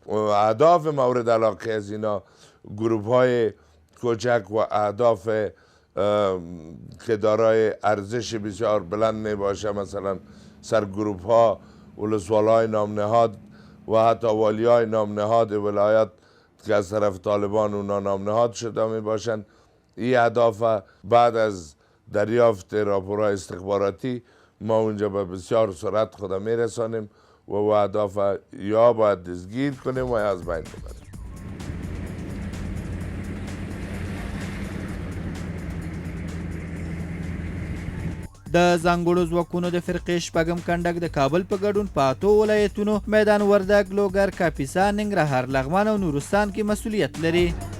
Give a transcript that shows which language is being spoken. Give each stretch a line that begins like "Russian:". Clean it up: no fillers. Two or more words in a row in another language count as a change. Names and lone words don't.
Persian: اهداف مورد علاقه از اینا گروه‌های کوچک و اهداف که دارای ارزش بسیار بلند می باشه، مثلا سرگروه‌ها ولسوال‌های نامنهاد و حتی والیای نامنهاد ولایات که از طرف طالبان اونا نامنهاد شده می باشند. این اهداف بعد از دریافت راپورهای استخباراتی ما اونجا به بسیار سرعت خود می رسانیم و اهداف یا باید دستگیر کنیم و یا از بین ببریم.
Pashto: د ځانګړو ځواکونو د فرقې شپږم کنډک د کابل په ګډون په 8 ولایتونو میدان وردګ، لوګر، کاپیسا، ننګرهار، لغمان او نورستان کې مسؤلیت لري.